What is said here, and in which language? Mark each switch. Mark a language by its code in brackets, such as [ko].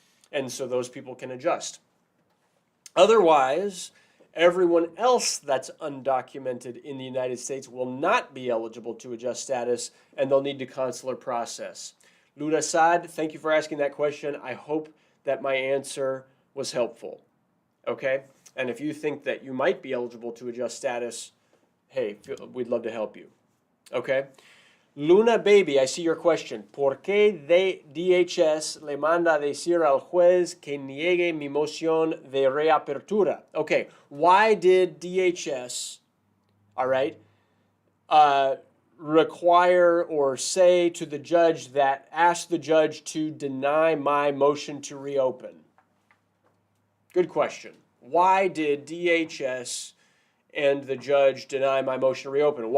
[en] And so those people can adjust. Otherwise, everyone else that's undocumented in the United States will not be eligible to adjust status, and they'll need to consular process. Ludasad, thank you for asking that question. I hope that my answer was helpful. Okay? And if you think that you might be eligible to adjust status, hey, we'd love to help you. Okay? Luna Baby, I see your question. [es] ¿Por qué DHS le manda decir al juez que niegue mi moción de reapertura? [en] Okay, why did DHS, all right, require or say to the judge that, ask the judge to deny my motion to reopen? Good question. Why did DHS and the judge deny my motion to reopen?